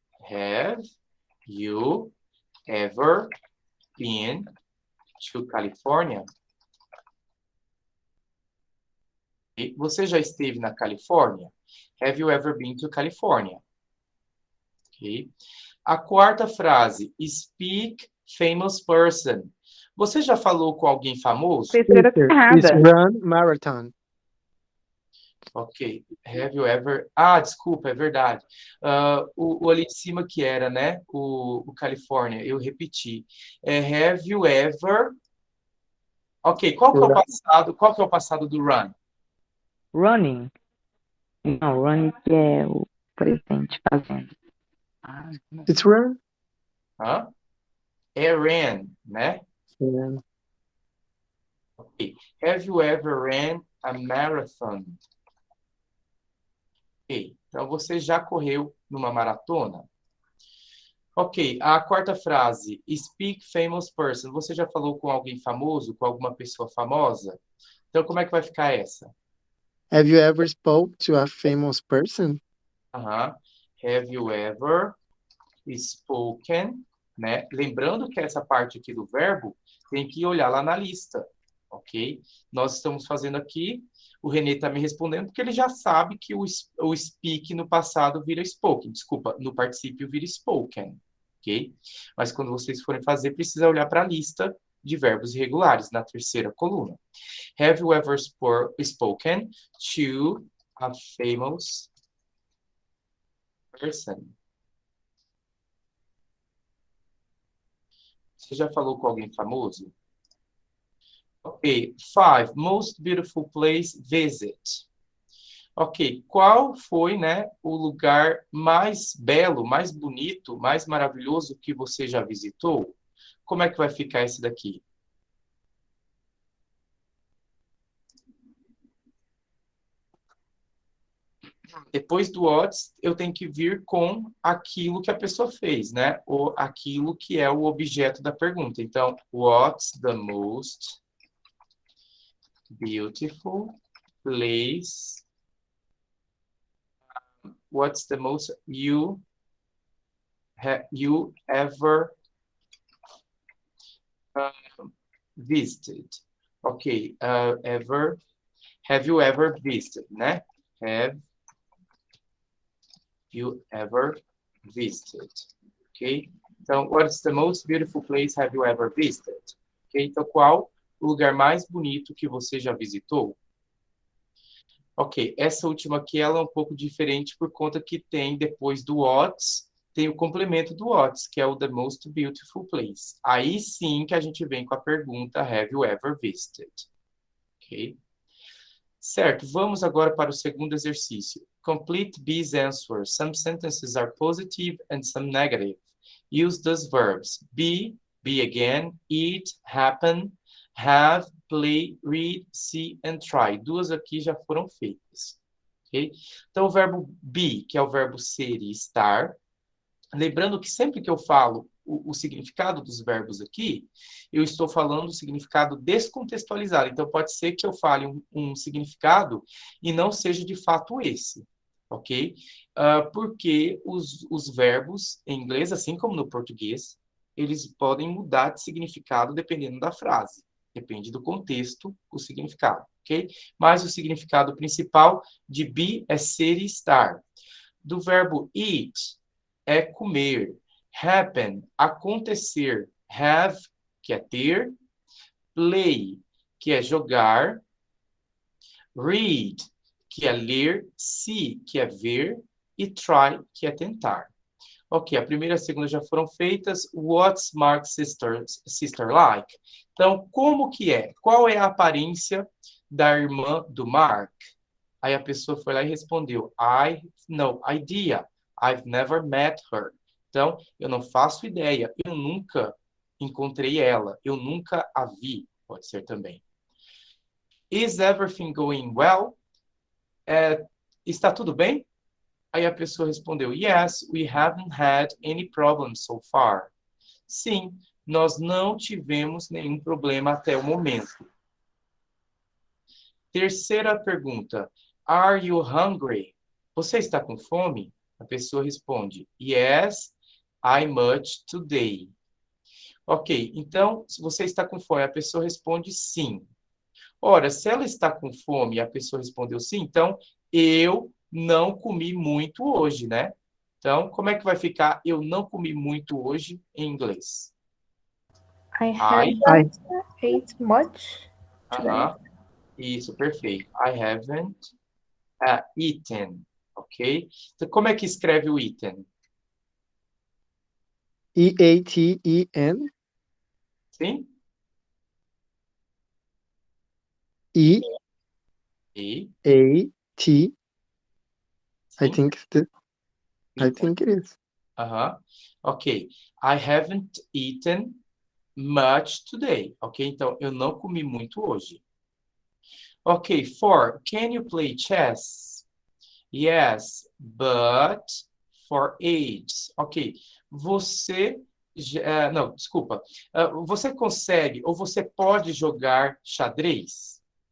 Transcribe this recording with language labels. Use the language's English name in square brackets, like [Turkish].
[English] Have you ever been to California? [Portuguese] E você já esteve na Califórnia? [English] Have you ever been to California? Ok. [Portuguese] A quarta frase, [English] speak famous person. [Portuguese] Você já falou com alguém famoso? Terceira tá [English] Is [Portuguese] errada. [English] run marathon. [Portuguese] Ok. [English] Have you ever... [Portuguese] desculpa, é verdade. O ali de cima que era, né? O Califórnia, eu repeti. [English] Have you ever... [Portuguese] Ok, qual que é o passado? Qual que é o passado do run? [English] Running. [Portuguese] Não, running que é o presente fazendo. Não. [English] It's run. [Portuguese] Hã? Ran, né? [English] Yeah. Ok. Have you ever ran a marathon? Ok. [Portuguese] Então, você já correu numa maratona? Ok. A quarta frase. [English] Speak famous person. [Portuguese] Você já falou com alguém famoso? Com alguma pessoa famosa? Então, como é que vai ficar essa? [English] Have you ever spoke to a famous person? Aham. Have you ever spoken, né? [Portuguese] Lembrando que essa parte aqui do verbo tem que olhar lá na lista, ok? Nós estamos fazendo aqui, o Renê está me respondendo porque ele já sabe que o speak no passado vira spoken, desculpa, no particípio vira spoken, ok? Mas quando vocês forem fazer, precisa olhar para a lista de verbos irregulares na terceira coluna. [English] Have you ever spoken to a famous person? [Portuguese] Você já falou com alguém famoso? [English] Ok. 5. Most beautiful place visit. Ok. [Portuguese] Qual foi, né, o lugar mais belo, mais bonito, mais maravilhoso que você já visitou? Como é que vai ficar esse daqui? Depois do what, eu tenho que vir com aquilo que a pessoa fez, né? Ou aquilo que é o objeto da pergunta. [English] Então, what's the most beautiful place? What's the most you ever visited? Ok, have you ever visited, né? have you ever visited? Ok? Então, what's the most beautiful place have you ever visited? Ok? [Portuguese] Então, qual o lugar mais bonito que você já visitou? Ok, essa última aqui ela é um pouco diferente por conta que tem, depois do what's, tem o complemento do what's, que é o [English] the most beautiful place. [Portuguese] Aí sim que a gente vem com a pergunta [English] have you ever visited? [Portuguese] Ok? Certo, vamos agora para o segundo exercício. [English] Complete B's answer. Some sentences are positive and some negative. Use those verbs. be again, eat, happen, have, play, read, see and try. [Portuguese] Duas aqui já foram feitas. Okay? Então, o verbo be, que é o verbo ser e estar. Lembrando que sempre que eu falo o significado dos verbos aqui, eu estou falando o significado descontextualizado. Então, pode ser que eu fale um significado e não seja de fato esse, ok? Porque os verbos em inglês, assim como no português, eles podem mudar de significado dependendo da frase. Depende do contexto, o significado, ok? Mas o significado principal de be é ser e estar. Do verbo eat, é comer. Happen, acontecer. Have, que é ter. Play, que é jogar. Read, que é ler. See, que é ver. E try, que é tentar. Ok, a primeira e a segunda já foram feitas. [English] What's Mark's sister like? [Portuguese] Então, como que é? Qual é a aparência da irmã do Mark? Aí a pessoa foi lá e respondeu, [English] no idea. I've never met her. [Portuguese] Então, eu não faço ideia. Eu nunca encontrei ela. Eu nunca a vi. Pode ser também. [English] Is everything going well? [Portuguese] Está tudo bem? Aí a pessoa respondeu, [English] yes, we haven't had any problems so far. [Portuguese] Sim, nós não tivemos nenhum problema até o momento. Terceira pergunta, [English] are you hungry? [Portuguese] Você está com fome? A pessoa responde, [English] yes, I much today. [Portuguese] Ok, então, se você está com fome, a pessoa responde sim. Ora, se ela está com fome e a pessoa respondeu sim, então eu não comi muito hoje, né? Então, como é que vai ficar eu não comi muito hoje em inglês? [English] I I, haven't ate much today. [Portuguese] Isso, perfeito. [English] I haven't eaten, ok? [Portuguese] Então, como é que escreve o eaten? E-A-T-E-N? Sim? E, E-A-T, I sim? [English] think I think it is. Ok. I haven't eaten much today, ok? [Portuguese] Então, eu não comi muito hoje. [English] Ok, 4. Can you play chess? Yes, but for age. Ok. [Portuguese] Você... não, desculpa. Você consegue ou você pode jogar xadrez?